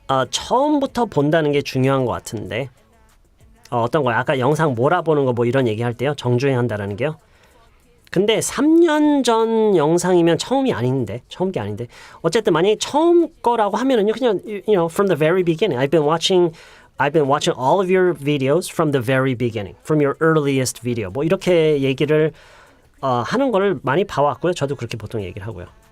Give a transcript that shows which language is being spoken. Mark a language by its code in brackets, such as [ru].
[ko] 처음부터 본다는 게 중요한 것 같은데 어떤 거야? 아까 영상 몰아보는 거 뭐 이런 얘기할 때요. 정주행한다라는 게요. 근데 3년 전 영상이면 처음 게 아닌데 어쨌든 만약에 처음 거라고 하면은요 그냥 [en] from the very beginning. I've been watching all of your videos from the very beginning, from your earliest video. [ko] 뭐 이렇게 얘기를 하는 거를 많이 봐왔고요. 저도 그렇게 보통 얘기를 하고요.